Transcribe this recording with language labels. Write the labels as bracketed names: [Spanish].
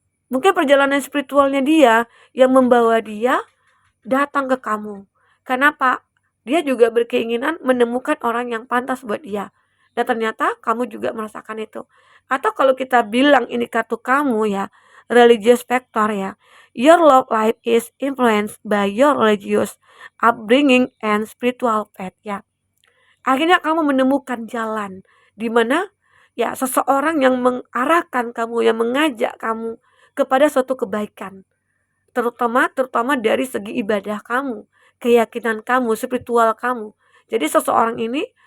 [Indonesian] Mungkin perjalanan spiritualnya dia yang membawa dia datang ke kamu. Kenapa? Dia juga berkeinginan menemukan orang yang pantas buat dia. Dan ternyata kamu juga merasakan itu. Atau kalau kita bilang ini kartu kamu ya, religious factor ya. [English] Your love life is influenced by your religious upbringing and spiritual path ya. [Indonesian] Akhirnya kamu menemukan jalan di mana ya seseorang yang mengarahkan kamu, yang mengajak kamu kepada suatu kebaikan. Terutama dari segi ibadah kamu, keyakinan kamu, spiritual kamu. Jadi seseorang ini